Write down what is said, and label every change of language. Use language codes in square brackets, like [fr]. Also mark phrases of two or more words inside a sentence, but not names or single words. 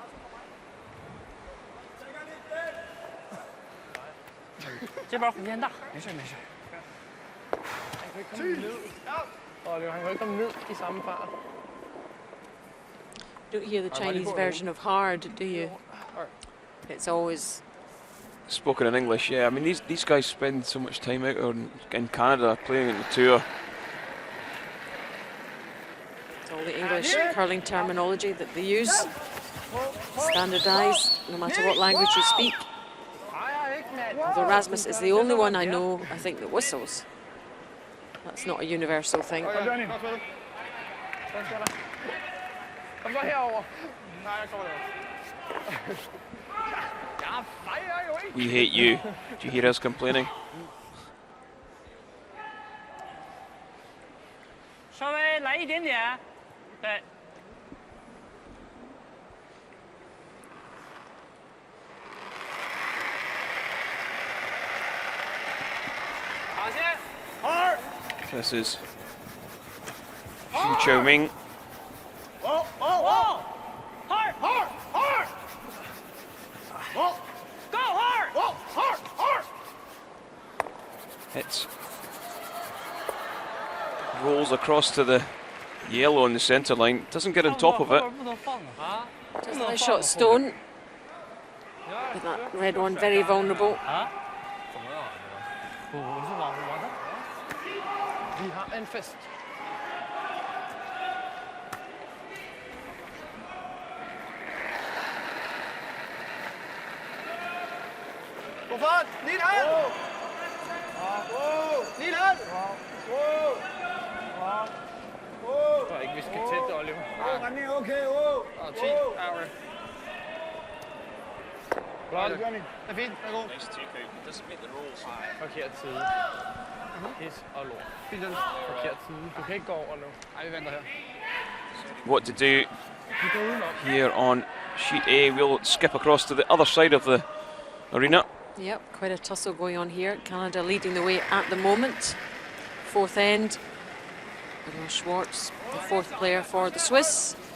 [zh] 这边空间大，没事没事。 [da] Han kan ikke komme ned i samme fart. [en] Don't hear the Chinese version of hard, do you? It's always Spoken in English, yeah. I mean, these guys spend so much time out in Canada playing in the tour. it's all the English curling terminology that they use. Standardised, no matter what language you speak. Although Rasmus is the only one I know, I think, that whistles. That's not a universal thing. [da] Kom så herover. Nej, jeg kommer derover. Jeg fejrer jo ikke. [en] We hate you. Do you hear us complaining? [zh] 稍微来一点点，对。好先。 [en] This is Xu Chou-ming. Hard, hard, hard. Go hard. Hard, hard. It rolls across to the yellow on the centre line. Doesn't get on top of it. Just like shot stone. With that red one very vulnerable. [da] Vi har en fest. Gå fart! Ned hand! Ned hand! Jeg tror ikke, vi skal tæt, Oliver. [en] Running, okay, oh. 10, hour. Right, running. [da] Det er fint, værsgo. [en] Nice take out. Doesn't make the rules. [da] Forkert side. Pis og lort. Fint, den. Forkert side. Du kan ikke gå over nu. Ej, vi venter her. [en] What to do here on sheet A? We'll skip across to the other side of the arena. Yep, quite a tussle going on here. Canada leading the way at the moment. Fourth end. Bruno Schwartz, the fourth player for the Swiss.